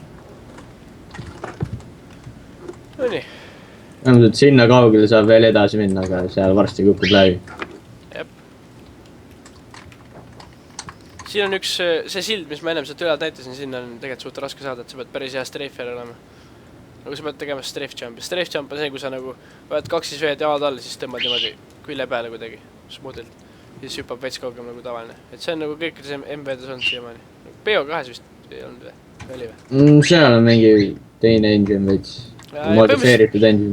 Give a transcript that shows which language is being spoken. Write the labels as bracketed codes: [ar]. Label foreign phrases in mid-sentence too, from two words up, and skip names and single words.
[et] No nii. Sinna kaugele saab veel edasi minna, aga seal varsti kukub läbi. Jep. Siin on üks, see sild, mis ma ennem sealt ülalt näitasin, sinna on tegelikult suht raske saada, et sa pead päris hea streifjär olema. Nagu sa pead tegema [en] strafe jump. Strafe jump [et] on see, kui sa nagu võed 2 veed jalad alla, siis tõmbad niimoodi külje peale kuidagi, smuudilt. Siis hüppab veits kaugem nagu tavaline. Et see on nagu kõikides MV-des olnud siiamaani. PO2 vist ei olnud või? Oli või? Seal on mingi teine engine veits. Modifeeritud engine.